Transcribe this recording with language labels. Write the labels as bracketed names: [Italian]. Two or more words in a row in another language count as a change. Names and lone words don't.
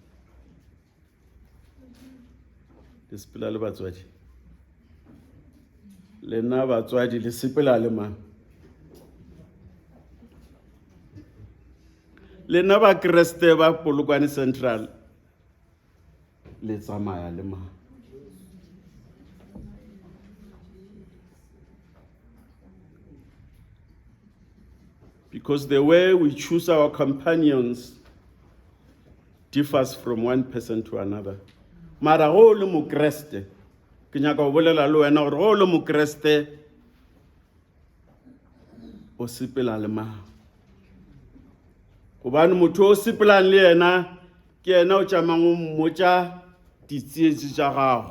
[Northern Sotho] Le sepela le batswadi. Lena batswadi le sepela le ma. Lena ba Kreste ba Polokwane Central le tsamaya le ma. [English] Because the way we choose our companions differs from one person to another. [Northern Sotho] Mara go le mo Kreste, ke nyaka go bolela le wena gore go le mo Kreste o sepela le ma. Gobane motho o sepelang le yena ke yena o tšamang o mmotša ditsietsi tša gago.